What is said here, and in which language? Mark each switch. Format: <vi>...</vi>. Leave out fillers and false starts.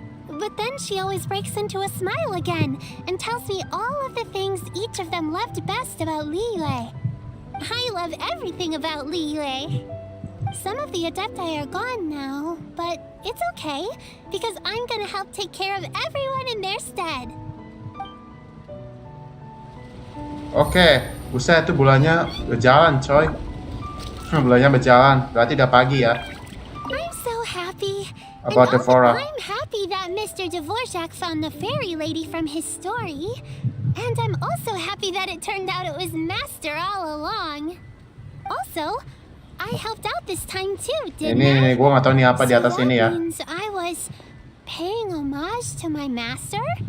<en>But then she always breaks into a smile again and tells me all of the things each of them loved best about Liyue. I love everything about Liyue. Some of the Adepti are gone now, but it's okay because I'm gonna help take care of everyone in their stead.</en> <id>Oke, buset itu bulannya berjalan coy. Bulannya berjalan, berarti udah pagi ya.</id> <en>I'm so happy. About And Devora. I'm happy that Mr. Dvorak found the fairy lady from his story. And I'm also happy that it turned out it was Master all along. Also, I helped out this time too, didn't I?</en> <id>Ini gue nggak tahu nih apa di atas</id> <en>So</en> <id>ini ya.</id> <en>that means I was paying homage to my master?</en>